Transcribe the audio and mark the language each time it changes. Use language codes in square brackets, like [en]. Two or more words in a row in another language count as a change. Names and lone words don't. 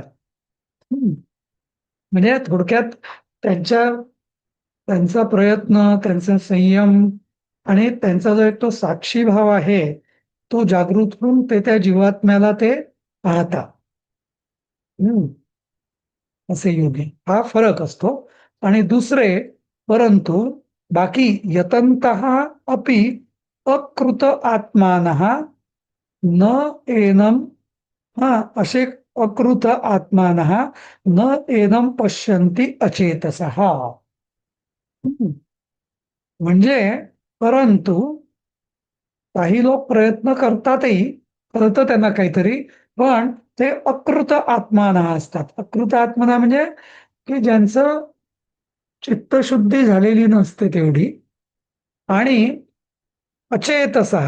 [mr] हं, म्हणजे थोडक्यात त्यांच्या त्यांचा प्रयत्न, त्यांचा संयम आणि त्यांचा जो एक तो साक्षी भाव आहे, तो जागृत होऊन ते त्या जीवात्म्याला ते पाहतात. हं, असे योगी, हा फरक असतो. आणि दुसरे, परंतु बाकी [sa] यतन्तः अपि अकृत आत्मानः न एनम, [mr] हा, असे [sa] अकृत आत्मानः न एनम पश्यन्ति अचेतसः. [mr] हं, म्हणजे परंतु काही लोक प्रयत्न करतातही, कळतं त्यांना काहीतरी, पण ते [sa] अकृत आत्माना [mr] असतात. [sa] अकृत आत्मना [mr] म्हणजे की ज्यांचं चित्तशुद्धी झालेली नसते तेवढी, आणि अचेतसः.